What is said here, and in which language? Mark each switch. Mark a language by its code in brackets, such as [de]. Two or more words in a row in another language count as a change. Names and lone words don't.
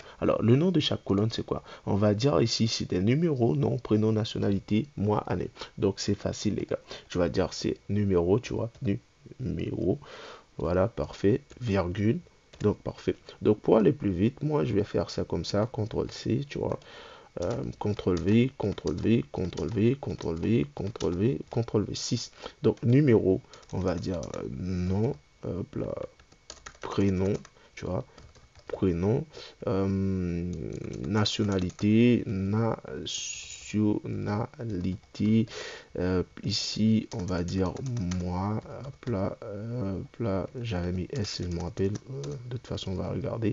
[fr] Alors, le nom de chaque colonne, c'est quoi? On va dire ici, c'est des numéros, nom, prénom, nationalité, mois, année. Donc, c'est facile, les gars. Tu vas dire, c'est numéro, tu vois, numéro, voilà, parfait, virgule. Donc, parfait. Donc, pour aller plus vite, moi, je vais faire ça comme ça, CTRL-C, tu vois. CTRL-V, CTRL-V, CTRL-V, CTRL-V, CTRL-V, CTRL-V, 6. Donc, numéro, on va dire nom, hop là, prénom, tu vois, prénom, nationalité, ici, on va dire moi, hop là, j'avais mis S, je me rappelle, de toute façon, on va regarder.